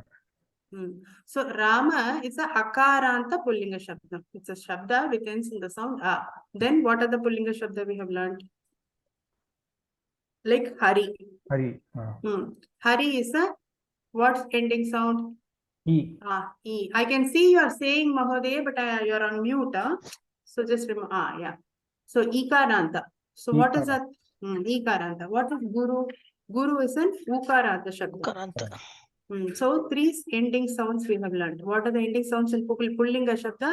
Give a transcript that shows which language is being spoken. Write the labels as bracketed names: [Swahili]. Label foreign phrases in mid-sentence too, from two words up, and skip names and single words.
[English] So Rama is a [Sanskrit] अकारान्त पुल्लिङ्ग शब्द. [English] It's a Shabda which ends in the sound a. Then what are the [Sanskrit] पुल्लिङ्ग शब्द [English] we have learned? Like Hari. Hari is a what ending sound? E. E. I can see you are saying Mahodaya, but you are on mute. So just remember. Yeah. So Ikaranta. So what is that? Ikaranta. What is Guru? Guru is an [Sanskrit] उकारान्त शब्द. [English] So 3 ending sounds we have learned. What are the ending sounds in [Sanskrit] पुल्लिङ्ग शब्द?